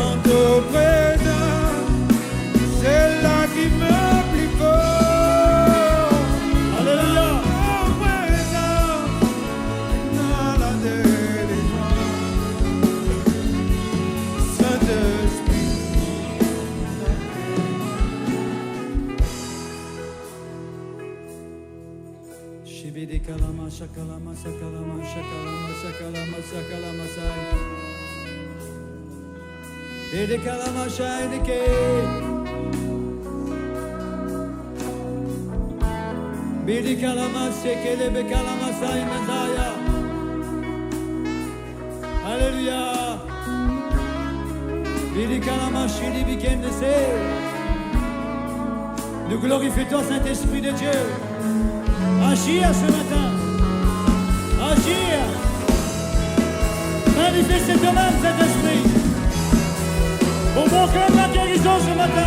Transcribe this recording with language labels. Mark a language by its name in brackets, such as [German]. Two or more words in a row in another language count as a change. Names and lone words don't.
[French] Notre présence, c'est là qui me plus fort. Alléluia. Notre présence, dans la délivrance. Saint-Esprit, Shibidi kalama shakalama sakalama shakalama sakalama sakalama sai. Bidi kalama shaidike. Bidi kalama sekele be kalama sai mazaya. Alléluia. Bidi kalama shidi bikende se. Nous glorifions Saint-Esprit de Dieu. Agir ce matin. Agir. Manifestez toi-même cet esprit. Au bon cœur de la guérison ce matin.